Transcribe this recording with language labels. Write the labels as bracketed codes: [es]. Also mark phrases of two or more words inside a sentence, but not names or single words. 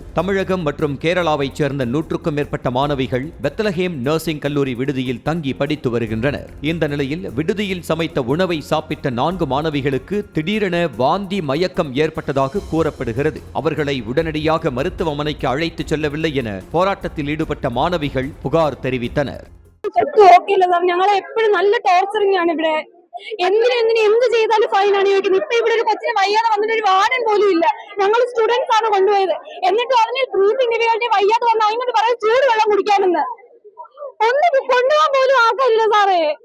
[ta] தமிழகம் மற்றும் கேரளாவைச் சேர்ந்த 100க்கும் மேற்பட்ட மாணவிகள் பெத்லஹேம் நர்சிங் கல்லூரி விடுதியில் தங்கி படித்து வருகின்றனர். இந்த நிலையில் விடுதியில் சமைத்த உணவை சாப்பிட்ட 4 மாணவிகளுக்கு திடீரென வாந்தி மயக்கம் ஏற்பட்டதாக கூறப்படுகிறது. அவர்களை உடனடியாக மருத்துவமனைக்கு அழைத்துச் செல்லவில்லை என போராட்டத்தில் ஈடுபட்ட மாணவிகள் புகார் தெரிவித்தனர். [ml] ഞങ്ങളെ എപ്പോഴും നല്ല ടോർച്ചറിംഗ് ആണ് ഇവിടെ. എന്ത് ചെയ്താലും ഫൈനാണ് ചോദിക്കുന്നത്. ഇപ്പൊ ഇവിടെ ഒരു കൊച്ചിനെ വയ്യാതെ വന്നിട്ട് ഒരു വാർഡൻ പോലും ഇല്ല. ഞങ്ങൾ സ്റ്റുഡൻസ് ആണ് കൊണ്ടുപോയത്. എന്നിട്ട് പറഞ്ഞ് [en] breathing difficulty [ml] വയ്യാതെ വന്ന് അതിനോട് പറയും ചൂട് വെള്ളം കുടിക്കാനെന്ന്. ഒന്ന് കൊണ്ടുപോകാൻ പോലും ആക്കില്ല സാറേ.